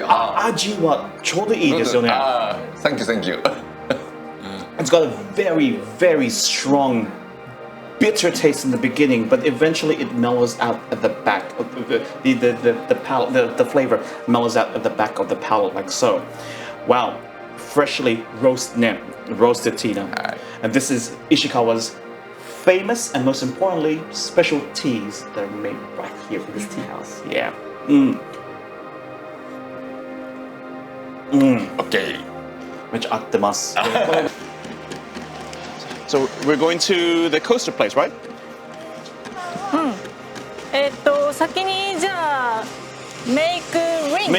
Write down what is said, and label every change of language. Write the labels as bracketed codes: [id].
[ja] 味はちょうどいいですよね。 [en] Thank you, thank you. It's got a very, very strong bitter taste in the beginning, but eventually it mellows out at the back. The flavor mellows out at the back of the palate, like so. Wow, freshly roasted tea now. And this is Ishikawa's famous and most importantly special teas that are made right here in this tea house. Yeah. Okay. [ja] めっちゃ合ってます。 [en] So we're going to the coaster place, right? [ja] 先にじゃあメイクリング